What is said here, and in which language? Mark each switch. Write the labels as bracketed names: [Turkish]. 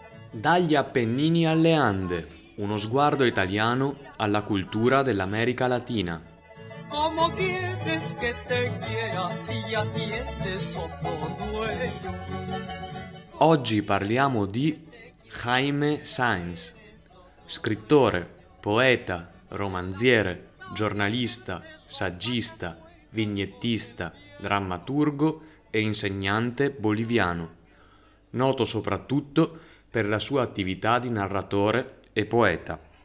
[Italian] Dagli Appennini alle Ande, uno sguardo italiano alla cultura dell'America Latina. [Spanish] Como quieres que te quiera, si ya tienes otro dueño. [Italian] Oggi parliamo di Jaime Sáenz, scrittore, poeta, romanziere, giornalista, saggista, vignettista, drammaturgo e insegnante boliviano, noto soprattutto per la sua attività di narratore e poeta.